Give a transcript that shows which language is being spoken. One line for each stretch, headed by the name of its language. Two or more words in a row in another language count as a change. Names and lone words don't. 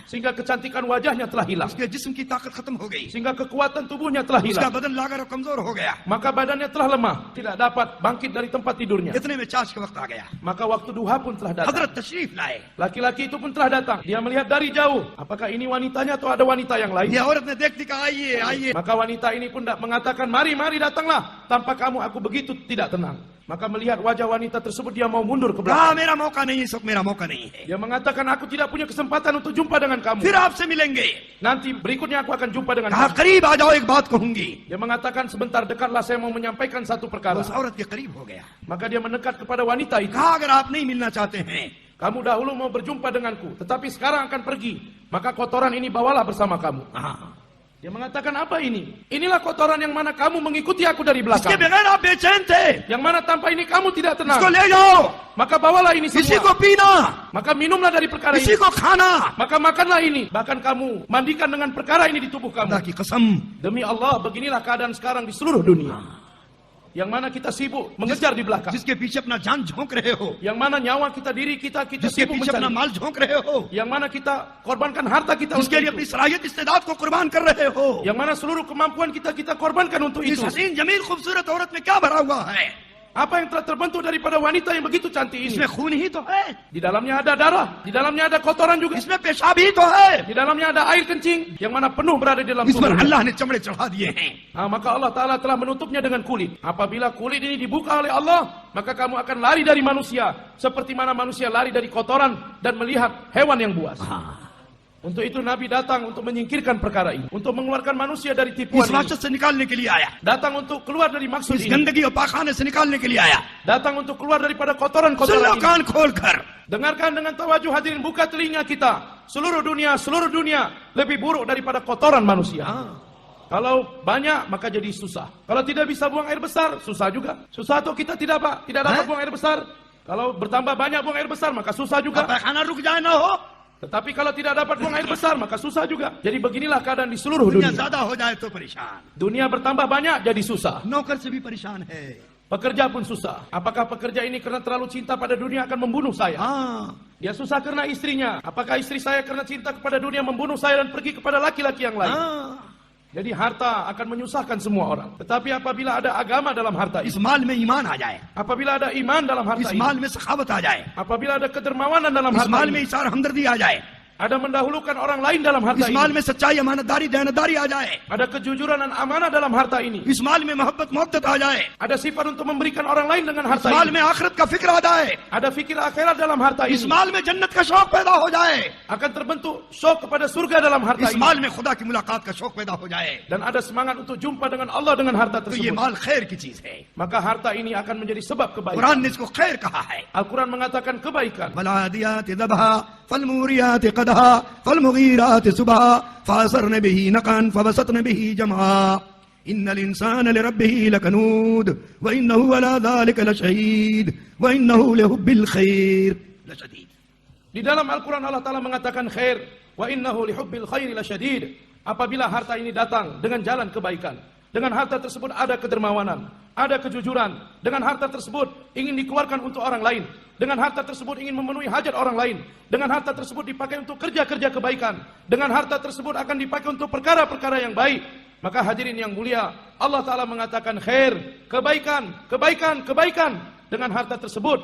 Indonesian: Sehingga kecantikan wajahnya telah hilang.
Urdu: اس کے جسم کی طاقت ختم ہو گئی,
Indonesian: Sehingga kekuatan tubuhnya telah उसका hilang.
Urdu: بدن لاغر اور کمزور ہو گیا.
Indonesian: Maka badannya telah lemah, tidak dapat bangkit dari tempat tidurnya.
Urdu: اتنے میں چاش کا وقت آ گیا,
Indonesian: Maka waktu duha pun telah datang.
Urdu: حضرت تشریف لائے.
Indonesian: Laki-laki itu pun telah datang. Dia melihat dari jauh. Apakah ini wanitanya atau ada wanita yang lain?
Urdu: یہ عورت نے دیکھتی کہا آئیے آئیے,
Indonesian: Maka wanita ini pun mengatakan, mari, mari datanglah. Tanpa kamu aku begitu tidak tenang. Maka melihat wajah wanita tersebut, dia mau mundur ke कहा belakang.
Urdu: میرا موقع نہیں، اس وقت میرا موقع نہیں ہے,
Indonesian: Dia mengatakan, aku tidak punya kesempatan untuk jumpa dengan kamu.
Urdu: پھر آپ سے ملیں گے.
Indonesian: Nanti berikutnya aku akan jumpa dengan कहा kamu.
Urdu: قریب آ جاؤ، ایک بات کہوں گی.
Indonesian: Dia mengatakan, sebentar dekatlah, saya mau menyampaikan satu perkara.
Urdu: اس عورت کے قریب ہو گیا,
Indonesian: Maka dia mendekat kepada wanita itu.
Urdu: کہا اگر آپ نہیں ملنا چاہتے ہیں
Indonesian: Kamu dahulu mau berjumpa denganku, tetapi sekarang akan pergi. Maka kotoran ini bawalah bersama kamu. Dia mengatakan, apa ini? Inilah kotoran yang mana kamu mengikuti aku dari इसके belakang.
Urdu: بغیر آپ بے چین تھے,
Indonesian: Yang mana tanpa ini kamu tidak tenang.
Urdu: اس کو لے جاؤ,
Indonesian: Maka bawalah ini इसी semua.
Urdu: کو پینا,
Indonesian: Maka minumlah dari perkara इसी ini.
Urdu: کو کھانا.
Indonesian: Maka makanlah ini. Bahkan kamu mandikan dengan perkara ini di tubuh खुदा kamu.
Urdu: کی قسم,
Indonesian: Demi Allah, beginilah keadaan sekarang di seluruh dunia. Yang mana kita sibuk mengejar di belakang.
Urdu: جس کے پیچھے اپنا جان جھونک رہے ہو,
Indonesian: Yang mana nyawa kita, diri kita जिसके sibuk
Urdu: پیچھے اپنا
Indonesian: mencari.
Urdu: مال جھونک رہے ہو,
Indonesian: Yang mana kita korbankan harta kita जिसके untuk लिए itu.
Urdu: اپنی صلاحیت استعداد کو قربان کر رہے ہو.
Indonesian: Yang mana seluruh kemampuan kita korbankan untuk इस itu.
Urdu: حسین جمیل خوبصورت عورت میں کیا بھرا ہوا ہے?
Indonesian: Apa yang telah terbentuk daripada wanita yang begitu cantik ini?
Urdu: اس میں خون ہی تو ہے,
Indonesian: Di dalamnya ada darah, di dalamnya ada kotoran juga.
Urdu: اس میں پیشاب ہی تو ہے,
Indonesian: Di dalamnya ada air kencing yang mana penuh berada di dalam
Urdu: اس پر
Indonesian: tubuhnya.
Urdu: اللہ نے چمڑے چڑھا دیے ہیں.
Indonesian: Maka Allah Ta'ala telah menutupnya dengan kulit. Apabila kulit ini dibuka oleh Allah, maka kamu akan lari dari manusia. Seperti mana manusia lari dari kotoran dan melihat hewan yang buas. Untuk itu Nabi datang untuk menyingkirkan perkara ini. Untuk mengeluarkan manusia dari tipuan इस ini.
Urdu: مقصد سے نکالنے کے لیے آیا,
Indonesian: Datang untuk keluar dari maksud इस ini.
Urdu: گندگی اور پاخانے سے نکالنے کے لیے آیا.
Indonesian: Datang untuk keluar daripada
Urdu: سن لو
Indonesian: kotoran-kotoran ini.
Urdu: کان کھول کر,
Indonesian: Dengarkan dengan tawajuh hadirin, buka telinga kita. Seluruh dunia lebih buruk daripada kotoran manusia. Kalau banyak maka jadi susah. Kalau tidak bisa buang air besar, susah juga. Susah atau kita tidak dapat buang air besar. Kalau bertambah banyak buang air besar maka susah juga.
Urdu: پیخانہ رک جائے نہ ہو,
Indonesian: Tetapi kalau tidak dapat buang air besar maka susah juga. Jadi beginilah keadaan di seluruh दुनिया dunia.
Urdu: زیادہ ہو جائے تو پریشان,
Indonesian: Dunia bertambah banyak jadi susah.
Urdu: نوکر سے بھی پریشان ہے.
Indonesian: Pekerja pun susah. Apakah pekerja ini karena terlalu cinta pada dunia akan membunuh saya? Dia susah karena istrinya. Apakah istri saya karena cinta kepada dunia membunuh saya dan pergi kepada laki-laki yang lain? Jadi harta akan menyusahkan semua orang. Tetapi apabila ada agama dalam harta इस ini,
Urdu: مال میں ایمان آ جائے,
Indonesian: apabila ada iman dalam इस harta ini,
Urdu: مال میں سخاوت آ جائے,
Indonesian: apabila ada kedermawanan dalam इस harta
Urdu: مال میں
Indonesian: ini,
Urdu: ایثار ہمدردی آ جائے,
Indonesian: ada mendahulukan orang lain dalam harta
Urdu: اس مال
Indonesian: ini,
Urdu: میں سچائی امانتداری دیانتداری آ جائے,
Indonesian: ada kejujuran dan amanah dalam harta ini,
Urdu: اس مال میں محبت محبت آ جائے,
Indonesian: ada sifat untuk memberikan orang lain dengan इस harta माल ini,
Urdu: میں آخرت کا فکر آ جائے,
Indonesian: ada fikir akhirat dalam harta इस ini,
Urdu: مال میں جنت کا شوق پیدا ہو جائے,
Indonesian: akan terbentuk syok kepada surga dalam harta इस ini,
Urdu: مال میں خدا کی ملاقات کا شوق پیدا ہو جائے,
Indonesian: dan ada semangat untuk jumpa dengan Allah dengan harta
Urdu: تو یہ
Indonesian: tersebut.
Urdu: مال خیر کی چیز ہے.
Indonesian: Maka harta ini akan menjadi sebab kebaikan.
Urdu: قرآن نے اس کو خیر کہا ہے.
Indonesian: Al-Quran mengatakan kebaikan.
Arabic: والعاديات ضبحا فالموريات قدحا فالمغيرات صبحا فأثرن به نقعا فوسطن به جمعا إن الإنسان لربه لكنود و إنه على ذلك لشهيد و إنه لحب الخير لشديد.
Indonesian: Di dalam Al-Quran Allah Ta'ala mengatakan khair.
Arabic: و إنه لحب الخير لشديد.
Indonesian: Apabila harta ini datang dengan jalan kebaikan, dengan harta tersebut ada kedermawanan, ada kejujuran, dengan harta tersebut ingin dikeluarkan untuk orang lain, dengan harta tersebut ingin memenuhi hajat orang lain, dengan harta tersebut dipakai untuk kerja-kerja kebaikan, dengan harta tersebut akan dipakai untuk perkara-perkara yang baik, maka hadirin yang mulia, Allah Ta'ala mengatakan khair, kebaikan, kebaikan, kebaikan dengan harta tersebut.